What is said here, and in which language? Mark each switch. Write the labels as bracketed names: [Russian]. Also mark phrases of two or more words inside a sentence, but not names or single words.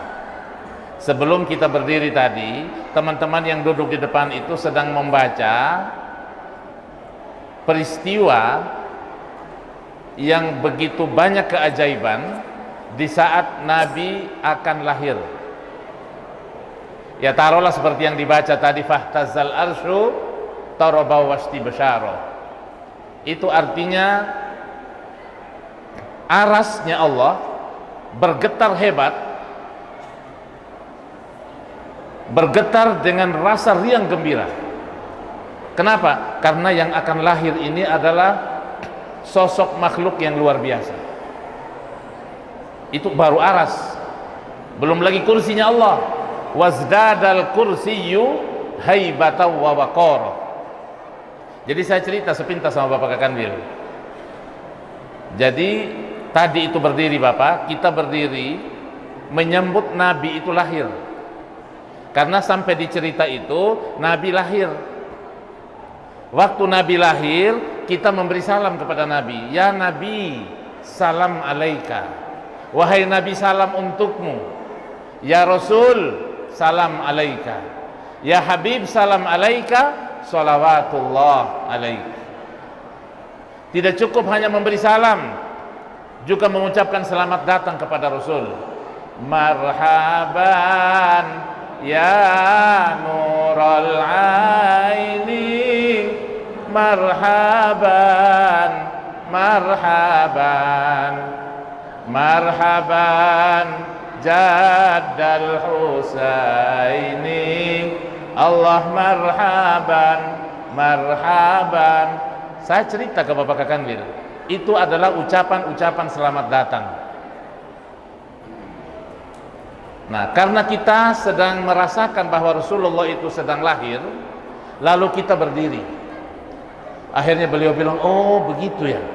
[Indonesian] Sebelum kita berdiri tadi, teman-teman yang duduk di depan itu sedang membaca peristiwa yang begitu banyak keajaiban di saat Nabi akan lahir. Ya taruhlah seperti yang dibaca tadi, [Arabic] فاهتز العرش طربا واستبشارا. [Indonesian] Itu artinya arasnya Allah bergetar hebat, bergetar dengan rasa riang gembira. Kenapa? Karena yang akan lahir ini adalah sosok makhluk yang luar biasa. Itu baru aras, belum lagi kursinya Allah. [Arabic] وازداد الكرسي هيبة ووقارا. [Indonesian] Jadi saya cerita sepintas sama Bapak Kakanwil. Jadi tadi itu berdiri Bapak, kita berdiri menyambut Nabi itu lahir. Karena sampai di cerita itu Nabi lahir. Waktu Nabi lahir, kita memberi salam kepada Nabi. [Arabic] يا نبي، سلام عليك. [Indonesian] Wahai Nabi, salam untukmu. [Arabic] يا رسول، سلام عليك. يا حبيب، سلام عليك. صلوات الله عليك. [Indonesian] Tidak cukup hanya memberi salam, juga mengucapkan selamat datang kepada Rasul. [Arabic] مرحبا يا نور عيني، مرحبا، مرحبا، مرحبا جد الحسين، الله مرحبا، مرحبا. [Indonesian] Saya cerita ke Bapak Kakanwil, itu adalah ucapan-ucapan selamat datang. Nah, karena kita sedang merasakan bahwa Rasulullah itu sedang lahir, lalu kita berdiri. Akhirnya beliau bilang, oh begitu ya.